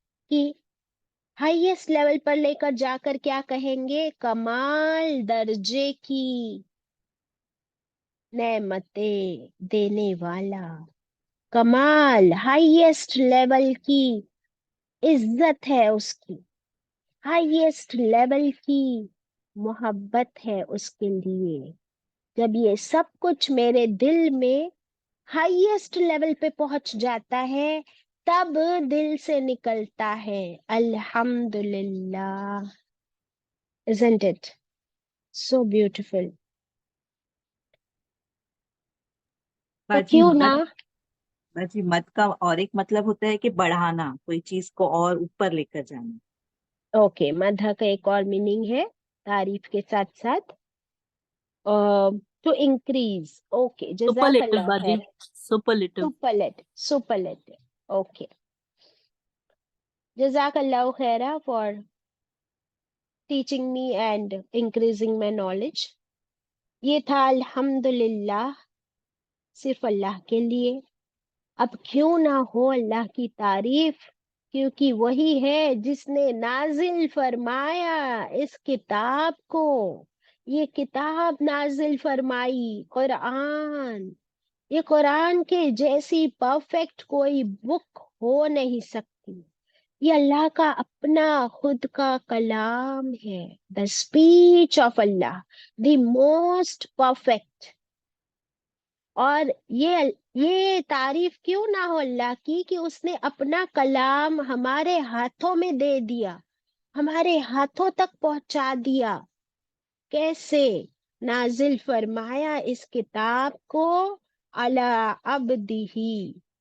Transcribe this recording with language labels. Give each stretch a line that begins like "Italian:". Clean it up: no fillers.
Urdu: کہ highest level پر لے کر جا کر کیا کہیں گے؟ کمال درجے کی نعمتیں دینے والا، کمال ہائیسٹ لیول کی عزت ہے اس کی، ہائیسٹ لیول کی محبت ہے اس کے لیے. جب یہ سب کچھ میرے دل میں ہائیسٹ لیول پہ پہنچ جاتا ہے، تب دل سے نکلتا ہے الحمدللہ.
English: Isn't it so beautiful؟ تو
Urdu: باجی کیوں نہ. باجی مت کا اور ایک مطلب ہوتا ہے کہ بڑھانا، کوئی چیز کو اور اوپر لے کر جانا. اوکے، مدح کا ایک اور میننگ ہے تعریف کے ساتھ ساتھ
English: To increase.
Urdu: اوکے، جزاک
English: superlative
Urdu: اللہ باجی، خیر.
English: Superlative. سپرلیٹ. Okay,
Arabic: جزاک اللہ خیرہ
English: For teaching me and increasing my knowledge.
Urdu: یہ تھا الحمدللہ صرف اللہ کے لیے. اب کیوں نہ ہو اللہ کی تعریف، کیونکہ وہی ہے جس نے نازل فرمایا اس کتاب کو. یہ کتاب نازل فرمائی، قرآن. یہ قرآن کے جیسی پرفیکٹ کوئی بک ہو نہیں سکتی. یہ اللہ کا اپنا خود کا کلام ہے.
English: The speech of Allah, the most perfect.
Urdu: اور یہ تعریف کیوں نہ ہو اللہ کی کہ اس نے اپنا کلام ہمارے ہاتھوں میں دے دیا، ہمارے ہاتھوں تک پہنچا دیا. کیسے؟ نازل فرمایا اس کتاب کو علی عبدہ.